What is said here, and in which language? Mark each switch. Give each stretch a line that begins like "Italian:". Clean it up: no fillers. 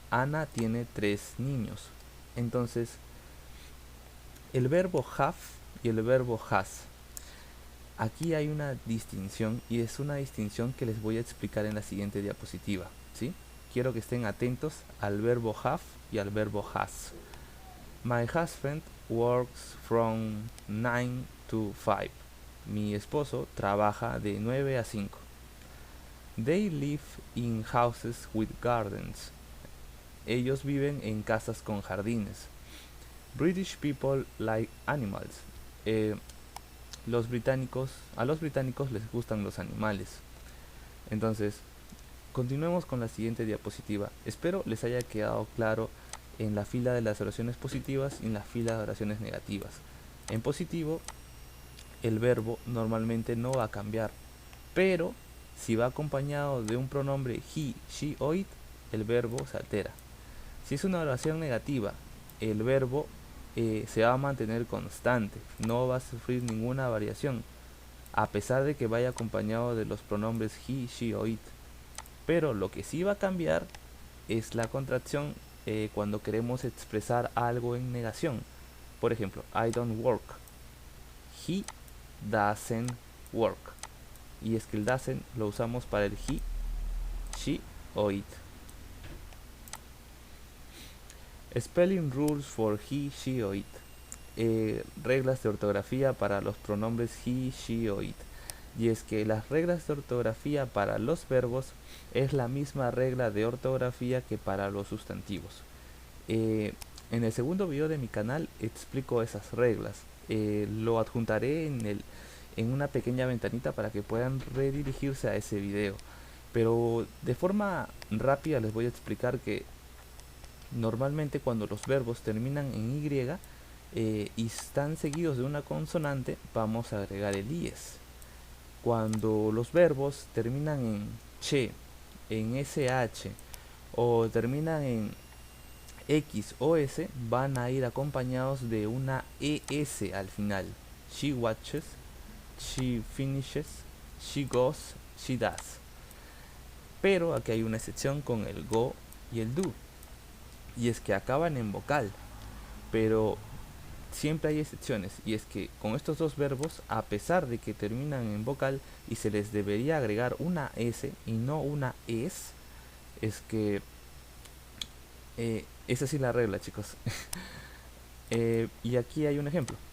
Spanish: Ana tiene 3 niños. Entonces, el verbo have y el verbo has. Aquí hay una distinción y es una distinción que les voy a explicar en la siguiente diapositiva, ¿sí? Quiero que estén atentos al verbo have y al verbo has.
English: My husband works from 9 to 5.
Spanish: Mi esposo trabaja de 9 a 5.
English: They live in houses with gardens.
Spanish: Ellos viven en casas con jardines.
English: British people like animals.
Spanish: A los británicos les gustan los animales. Entonces, continuemos con la siguiente diapositiva. Espero les haya quedado claro en la fila de las oraciones positivas y en la fila de oraciones negativas. En positivo, el verbo normalmente no va a cambiar, pero si va acompañado de un pronombre he, she o it, el verbo se altera. Si es una oración negativa, el verbo se va a mantener constante, no va a sufrir ninguna variación, a pesar de que vaya acompañado de los pronombres he, she o it. Pero lo que sí va a cambiar es la contracción cuando queremos expresar algo en negación. Por ejemplo,
English: I don't work. He doesn't work.
Spanish: Y es que el doesn't lo usamos para el he, she o it.
English: Spelling rules for he, she o it.
Spanish: Reglas de ortografía para los pronombres he, she o it. Y es que las reglas de ortografía para los verbos es la misma regla de ortografía que para los sustantivos. En el segundo video de mi canal explico esas reglas. Lo adjuntaré en una pequeña ventanita para que puedan redirigirse a ese video. Pero de forma rápida les voy a explicar que normalmente cuando los verbos terminan en Y y están seguidos de una consonante, vamos a agregar el IES. Cuando los verbos terminan en CHE, en SH o terminan en X o S, van a ir acompañados de una ES al final.
English: She watches, she finishes, she goes, she does.
Spanish: Pero aquí hay una excepción con el go y el do, y es que acaban en vocal, pero siempre hay excepciones, y es que con estos dos verbos, a pesar de que terminan en vocal y se les debería agregar una S y no una es que esa sí es la regla, chicos. Y aquí hay un ejemplo.